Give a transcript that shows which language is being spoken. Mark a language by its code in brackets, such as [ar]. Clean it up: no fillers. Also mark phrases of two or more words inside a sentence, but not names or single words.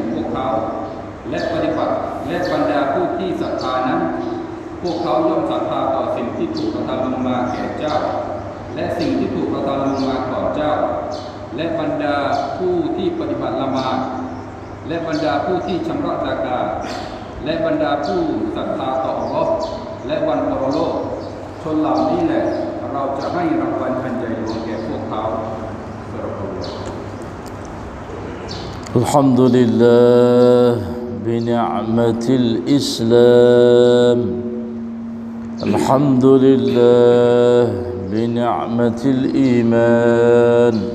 [th] พวกเขาและปฏิบัติและบรรดาผู้ที่ศรัทธานั้นพวกเขาย่อมศรัทธาต่อสิ่งที่ถูกประทานลงมาแก่เจ้าและสิ่งที่ถูกประทานลงมาก่อนเจ้าและบรรดาผู้ที่ปฏิบัติละหมาดและบรรดาผู้ที่ชำระซะกาตและบรรดาผู้ศรัทธาต่ออัลเลาะห์และวันปรโลกชนเหล่านี้แหละเราจะให้รางวัลอันใหญ่หลวงแก่พวกเขา [ar] الحمد لله بنعمة الإسلام الحمد لله بنعمة الإيمان